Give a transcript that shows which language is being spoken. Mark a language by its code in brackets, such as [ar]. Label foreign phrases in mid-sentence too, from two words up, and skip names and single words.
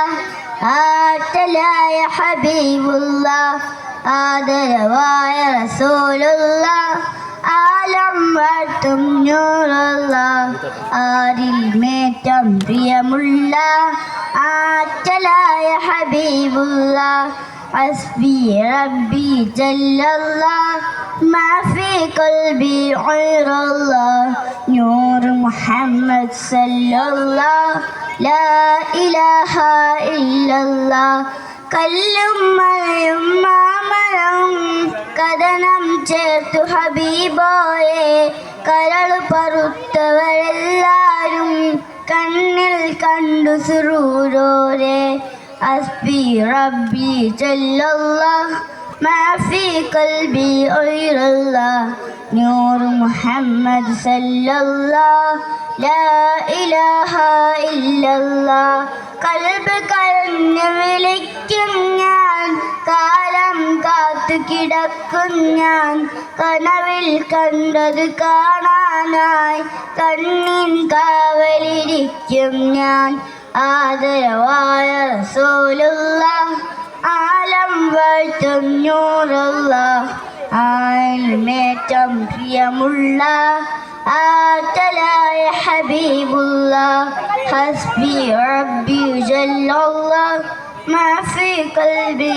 [ml] ആറ്റലായ ഹബീബുള്ള ആദരവായ റസൂലുള്ള ആലം വാഴ്ത്തുന്നോറുള്ള ആരിമേറ്റം പ്രിയമുള്ള ആറ്റലായ ഹബീബുള്ള [ar] حسبي ربي جل الله ما في قلبي غير الله نور محمد صلى الله لا إله إلا [ml] الله കല്ലും മഴയും മാമരം കഥനം ചേർത്തു ഹബീബോയെ കരൾ പറുത്തവരെല്ലാരും കണ്ണിൽ കണ്ടു സുറൂരോരെ [ar] حسبي ربي جل الله ما في قلبي غير الله نور محمد صلى الله لا إله إلا الله [ml] കൽബ് കരഞ്ഞു വിളിക്കും ഞാൻ കാലം കാത്തു കിടക്കും ഞാൻ കനവിൽ കണ്ടത് കാണാനായി കണ്ണിൻ കാവലിരിക്കും ഞാൻ ആദരവായ റസൂലുള്ള ആലം വാഴ്ത്തും നൂറുള്ള ആൽമേറ്റം പ്രിയമുള്ള ആറ്റലായ ഹബീബുള്ള [ar] حسبي ربي جل الله ما في قلبي